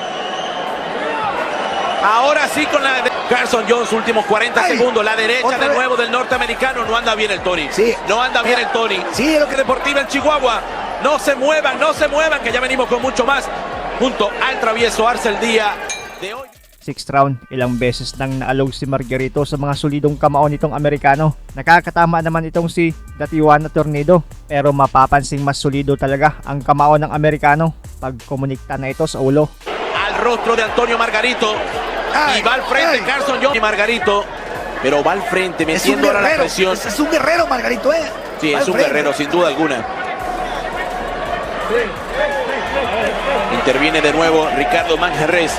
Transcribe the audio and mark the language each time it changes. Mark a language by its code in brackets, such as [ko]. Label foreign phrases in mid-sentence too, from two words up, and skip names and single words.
[es] Ahora sí con la Carson Jones, últimos 40 segundos. La derecha de nuevo del norteamericano. No anda bien el Tony. No anda bien el Tony. Sí, lo que Deportiva en Chihuahua. No se muevan, que ya venimos con mucho más. Junto al travieso Arce el día de hoy. [en] Sixth round, [tl] ilang beses nang naalog si Margarito sa mga solidong kamao nitong Amerikano. Nakakatama naman itong si Datiwana Tornado, pero mapapansing mas solido talaga ang kamao ng Amerikano pag komunikta na ito sa ulo. [es] Al rostro de Antonio Margarito y va al frente Carson Jones y Margarito, pero va al frente metiendo ahora la presión. Es un guerrero Margarito, Sí, es un guerrero sin duda alguna. Interviene de nuevo Ricardo Manjarres.